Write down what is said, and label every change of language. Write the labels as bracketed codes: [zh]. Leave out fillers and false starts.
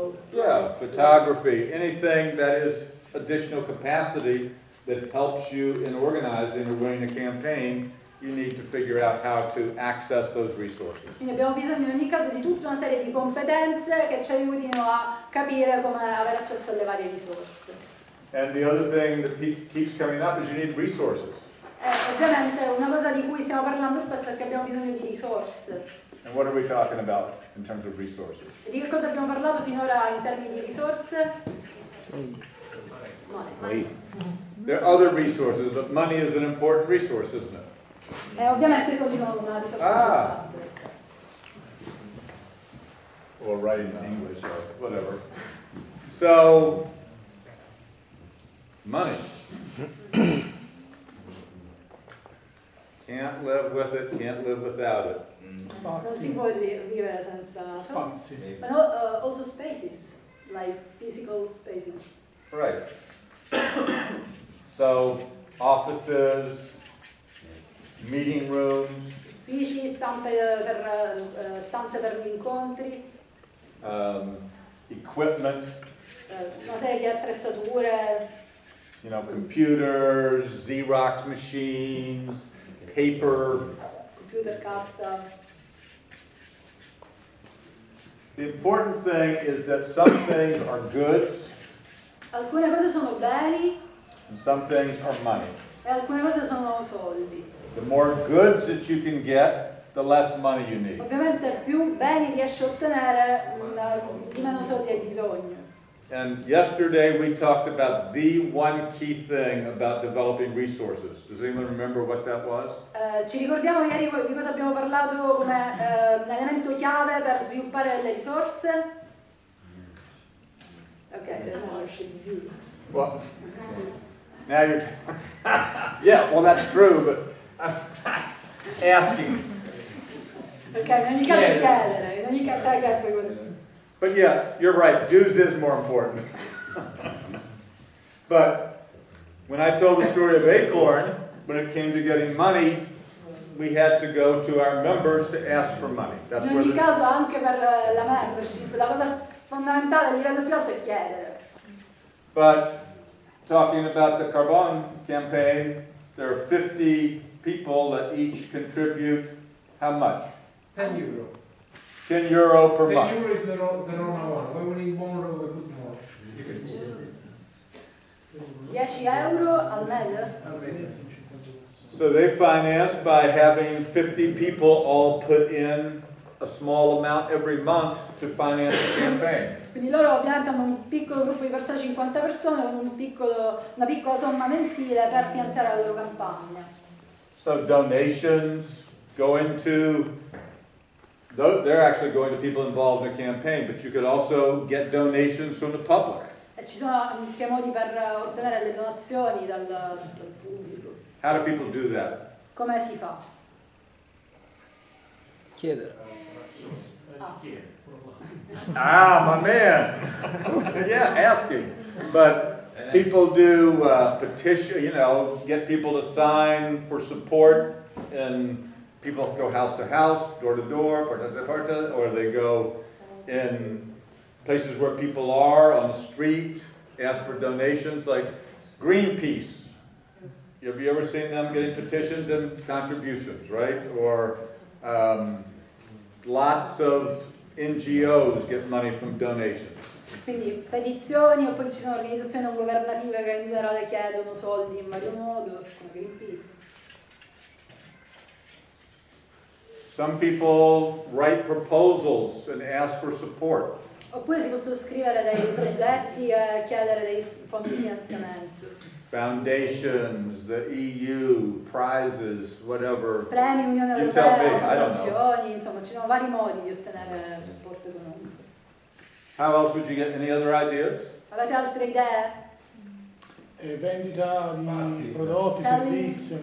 [en] Yeah, photography, anything that is additional capacity that helps you in organizing or running a campaign, you need to figure out how to access those resources. [it] Quindi abbiamo bisogno in ogni caso di tutta una serie di competenze che ci aiutino a capire come avere accesso alle varie risorse. [en] And the other thing that keeps coming up is you need resources. [it] Ovviamente un di cui stiamo parlando spesso è che abbiamo bisogno di risorse. [en] And what are we talking about in terms of resources? [it] E di che cosa abbiamo parlato finora in termini di risorse? [en] Money. There are other resources, but money is an important resource, isn't it? [it] Ovviamente i soldi sono una risorsa importante. [en] Or writing in English or whatever. So, money. Can't live with it, can't live without it. [it] Non si può vivere senza Spazi. [en] But also spaces, like physical spaces. Right. So, offices, meeting rooms, [it] Uffici, stanze per gli incontri, [en] equipment, [it] una serie di attrezzature, [en] you know, computers, Xerox machines, paper. [it] computer, carta. [en] The important thing is that some things are goods [it] Alcune cose sono beni [en] and some things are money. [it] e alcune cose sono soldi. [en] The more goods that you can get, the less money you need. [it] Ovviamente più beni riesci a ottenere, di meno soldi hai bisogno. [en] And yesterday we talked about the one key thing about developing resources. Does anyone remember what that was? [it] Ci ricordiamo ieri di cosa abbiamo parlato come elemento chiave per sviluppare le risorse? [en] Ok, the membership dues. Well, now you're... yeah, well that's true, but asking. [it] Ok, in ogni caso chiedere, in ogni caso quello. [en] But yeah, you're right, dues is more important. But when I told the story of ACORN, when it came to getting money, we had to go to our members to ask for money. That's [it] In [en] where [it] ogni [en] the, [it] caso anche per la membership, la cosa fondamentale a livello più alto è chiedere. [en] but talking about the Carbon campaign, there are 50 people that each contribute how much? [it] 10 euro. 10 euro per 10 [en] month. euro is the normal one. When we need more, we put more. [it] 10 euro al mese? [en] So they finance by having 50 people all put in a small amount every month to finance the campaign. [it] Quindi loro ovviamente hanno un piccolo gruppo di persone, 50 persone, con una piccola somma mensile per finanziare la loro campagna. [en] So donations going to, they're actually going to people involved in the campaign, but you could also get donations from the public. [it] E ci sono anche modi per ottenere le donazioni dal pubblico. [en] How do people do that? [it] Come si fa? Chiedere. [en] Ah, my man. Yeah, asking. But people do petition, you know, get people to sign for support, and people go house to house, door to door, porta to porta, or they go in places where people are on the street, ask for donations, like Greenpeace. Have you ever seen them getting petitions and contributions, right? Or lots of NGOs get money from donations. [it] Quindi petizioni, e poi ci sono organizzazioni non governative che in generale chiedono soldi in vario modo, come Greenpeace. [en] Some people write proposals and ask for support. [it] Oppure si possono scrivere dei progetti e chiedere dei fondi di finanziamento. [en] Foundations, the EU, prizes, whatever. [it] Premi Unione [en] You tell me, [it] Europea, [en] I don't know. [it] fondazioni, insomma ci sono vari modi di ottenere supporto economico. [en] How else would you get any other ideas? [it] Avete altre idee? Vendita di prodotti, servizi.